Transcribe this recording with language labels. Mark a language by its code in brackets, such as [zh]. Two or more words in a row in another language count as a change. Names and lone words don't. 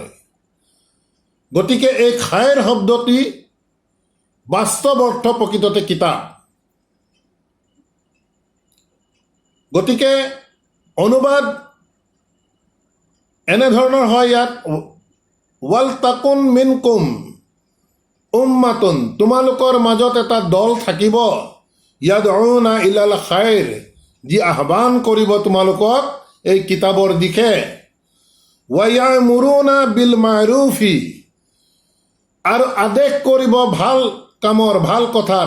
[as] গতিকে এই খায়েৰ শব্দটি বাস্তৱ অৰ্থ প্ৰকৃততে কিতাপ। গতিকে অনুবাদ এনেধৰণৰ হয় ইয়াত, [ar] ولتكن منكم أمة, [as] তোমালোকৰ মাজত এটা দল থাকিব, [ar] يدعون إلى الخير, [as] যি আহ্বান কৰিব তোমালোকক এই কিতাপৰ দিশে, [ar] ويأمرون بالمعروف, [as] আৰু আদেশ কৰিব ভাল কামৰ, ভাল কথাৰ।